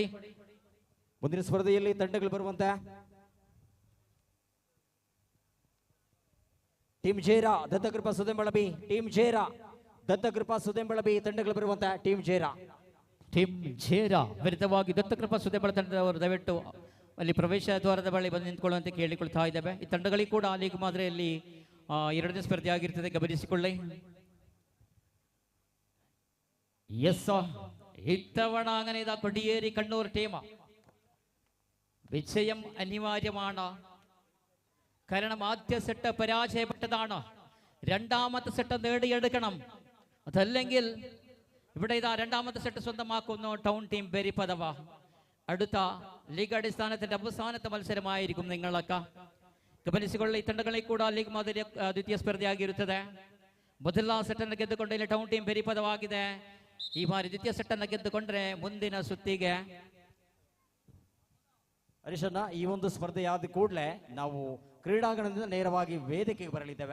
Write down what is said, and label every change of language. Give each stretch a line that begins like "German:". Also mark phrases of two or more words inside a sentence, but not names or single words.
Kannada: ಮುಂದಿನ ಸ್ಪರ್ಧೆಯಲ್ಲಿ ತಂಡಗಳು ಬರುವಂತೆ ಟೀಮ್ ಜೇರಾ ದತ್ತಕೃಪಾ ಸುದೆಂಬಳಬಿ, ಟೀಮ್ ಜೇರಾ ದತ್ತಕೃಪಾ ಸುದೆಂಬಳಬಿ ತಂಡಗಳು ಬರುವಂತೆ ಟೀಮ್ ಜೇರಾ ವಿರುದ್ಧವಾಗಿ ದತ್ತಕೃಪಾ ಸುದೆಂಬಳ ತಂಡದವರು ದಯವಿಟ್ಟು ಅಲ್ಲಿ ಪ್ರವೇಶ ದ್ವಾರದ ಬಳಿ ಬಂದು ನಿಂತ್ಕೊಳ್ಳುವಂತೆ ಕೇಳಿಕೊಳ್ತಾ ಇದ್ದೇವೆ. ಈ ತಂಡಗಳಿಗೆ ಕೂಡ ಲೀಗ್ ಮಾದರಿಯಲ್ಲಿ ಎರಡನೇ ಸ್ಪರ್ಧೆ ಆಗಿರ್ತದೆ, ಗಮನಿಸಿಕೊಳ್ಳಿ.
Malayalam: ഇത്തവണ അങ്ങനെ ഇതാ കൊടിയേരി കണ്ണൂർ ടീം വിജയം അനിവാര്യമാണ്. കാരണം ആദ്യ സെറ്റ് പരാജയപ്പെട്ടതാണ്. രണ്ടാമത്തെ സെറ്റ് നേടിയെടുക്കണം. അതല്ലെങ്കിൽ ഇവിടെ ഇതാ രണ്ടാമത്തെ സെറ്റ് സ്വന്തമാക്കുന്നു ടൗൺ ടീം ബെരിപ്പദവ. അടുത്ത ലീഗ് അടിസ്ഥാനത്തിന്റെ അവസാനത്തെ മത്സരമായിരിക്കും നിങ്ങളൊക്കെ ಗಮನಿಸಿಕೊಳ್ಳ.
Kannada: ಈ ತಂಡಗಳಿಗೆ ಕೂಡ ಲೀಗ್ ಮಾದರಿಯ ದ್ವಿತೀಯ ಸ್ಪರ್ಧೆಯಾಗಿರುತ್ತದೆ. ಮೊದಲ ಸೆಟ್ ಅನ್ನು ಗೆದ್ದುಕೊಂಡು ಇಲ್ಲಿ ಟೌನ್ ಟೀಮ್ ಬೆರಿಪದವಾಗಿದೆ. ಈ ಬಾರಿ ದ್ವಿತೀಯ ಸೆಟ್ ಅನ್ನು ಗೆದ್ದುಕೊಂಡ್ರೆ ಮುಂದಿನ ಸುತ್ತಿಗೆ. ಹರೀಶಣ್ಣ, ಈ ಒಂದು ಸ್ಪರ್ಧೆ ಆದ ಕೂಡಲೇ ನಾವು ಕ್ರೀಡಾಂಗಣದಿಂದ ನೇರವಾಗಿ ವೇದಿಕೆಗೆ ಬರಲಿದ್ದೇವೆ.